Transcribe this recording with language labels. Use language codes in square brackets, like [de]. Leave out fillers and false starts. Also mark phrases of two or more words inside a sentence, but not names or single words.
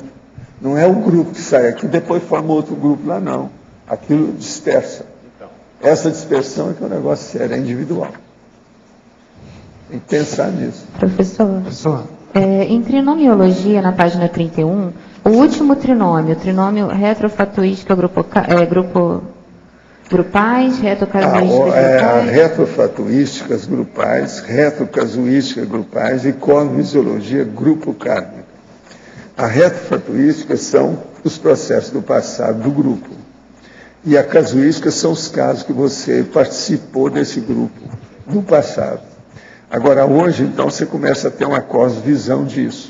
[pt] Não é o grupo que sai aqui, depois forma outro grupo lá, não. Aquilo dispersa. Essa dispersão é que é um negócio sério, é individual. Tem que pensar nisso. Professor, em trinomiologia, na página 31, o último trinômio, o trinômio retrofatuística grupais, retrocasuísticas grupais. Retrofatuísticas grupais, retrocasuísticas grupais e cosmofisiologia grupo kármica. A retrofatuística são os processos do passado do grupo. E a casuística são os casos que você participou desse grupo no passado. Agora, hoje, então, você começa a ter uma cosmovisão disso.